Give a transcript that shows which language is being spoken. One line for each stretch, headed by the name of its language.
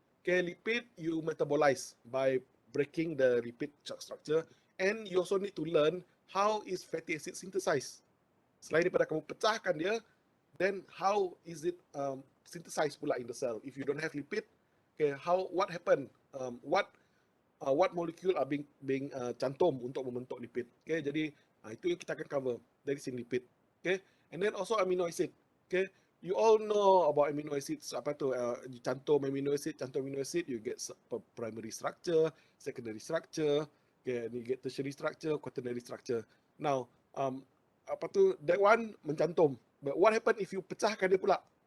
English: Okay, lipid you metabolize by breaking the lipid structure, and you also need to learn how is fatty acid synthesized.
Malay: Selain daripada kamu pecahkan dia,
English: then how is it synthesized pula in the cell? If you don't have lipid, okay, what happen? What molecule are being
Malay: cantum untuk membentuk lipid? Okay, jadi itu yang kita akan cover dari sini lipid.
English: Okay, and then also amino acid. Okay, you all know about amino acids.
Malay: Apa tu?
English: You cantum amino acid, you get primary structure, secondary structure, okay, and you get tertiary structure, quaternary structure. Now,
Malay: apa tu?
English: That one mencantum. But what happen if you
Malay: pecahkan dia pula?